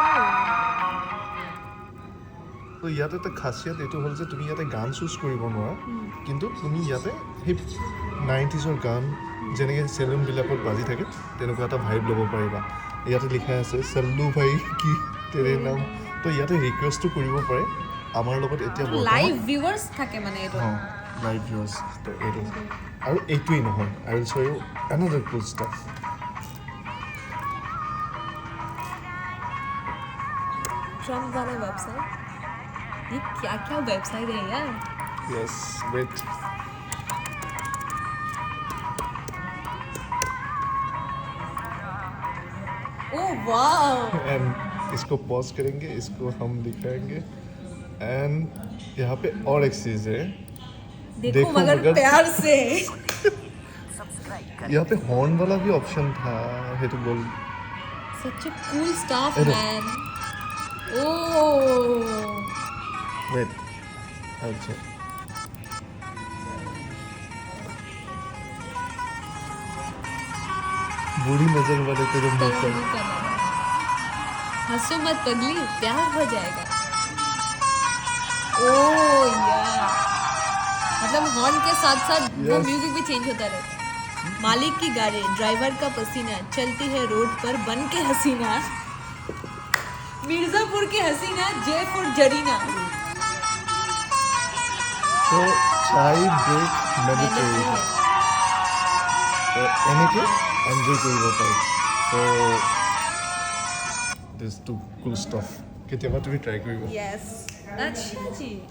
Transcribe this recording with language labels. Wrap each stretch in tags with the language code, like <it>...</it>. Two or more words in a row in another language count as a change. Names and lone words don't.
<as>তো ইয়াতে এটা খাচিয়াত এইটো হ'ল যে তুমি ইয়াতে গান চুজ কৰিব নোৱাৰা, কিন্তু তুমি ইয়াতে সেই 90s গান যেনেকৈ চেলুনবিলাকত বাজি থাকে তেনেকুৱা এটা ভাইব ল'ব পাৰিবা। ইয়াতে লিখা আছে চল্লু ভাই কি তেৰে নাম। তো ইয়াতে ৰিকুৱেষ্টো কৰিব পাৰে আমাৰ লগত এতিয়া</as> <en>Live viewers</en> <as>থাকে মানে এইটো।</as> <en>অঁ live views.</en> <as>তো এইটো আৰু এইটোৱেই নহয়,</as> <en>I will show you another cool stuff.</en> <hi>Trump वाला वेबसाइट। ये क्या क्या वेबसाइट है यार?</hi> <en>yes wait, Oh wow!</en> <hi>एंड इसको पॉज करेंगे, इसको हम दिखाएंगे एंड यहाँ पे और एक चीज़ है, देखो मगर प्यार से। यहाँ पे हॉर्न वाला भी ऑप्शन था, है तो बोल</hi> <en>Such a cool stuff,</en> <hi>अरे।</hi> <en>man. Oh.</en> <hi>वेट। अच्छा बुरी नजर वाले तेरे मुंह पर हंसो मत पगली, प्यार हो जाएगा। ओह यार, मतलब हॉर्न के साथ साथ वो</hi> <en>Yes.</en> <hi>म्यूजिक भी चेंज होता रहता है। मालिक की गाड़ी, ड्राइवर का पसीना, चलती है रोड पर बन के हसीना, मिर्जापुर की हसीना, जयपुर जरीना। तो चाय ब्रेक मेडिटेशन</hi> <as>তো এনেকৈ এনজয় কৰিব পাৰি। তো</as> <en>this two cool stuff,</en> <as>কেতিয়াবা তুমি ট্ৰাই কৰিবা।</as> <hi>यस, अच्छा जी।</hi>